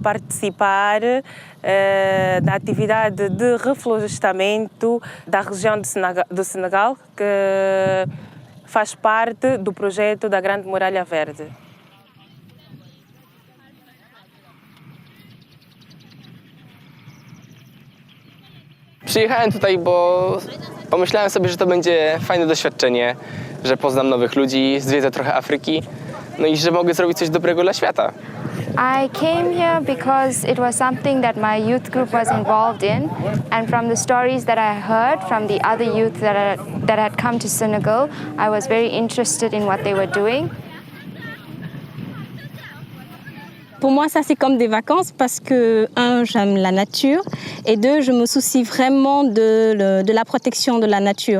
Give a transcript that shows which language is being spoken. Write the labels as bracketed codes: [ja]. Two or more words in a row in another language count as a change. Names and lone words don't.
[pt] participar da atividade de reflorestamento da região do Senegal, que faz parte do projeto da Grande Muralha Verde. [pl] Przyjechałem tutaj, bo pomyślałem sobie, że to będzie fajne doświadczenie, że poznam nowych ludzi, zwiedzę trochę Afryki, no i że mogę zrobić coś dobrego dla świata. [en] I came here because it was something that my youth group was involved in, and from the stories that I heard from the other youth that had come to Senegal, I was very interested in what they were doing. [fr] Pour moi, ça c'est comme des vacances parce que, un, j'aime la nature et deux, je me soucie vraiment de la protection de la nature.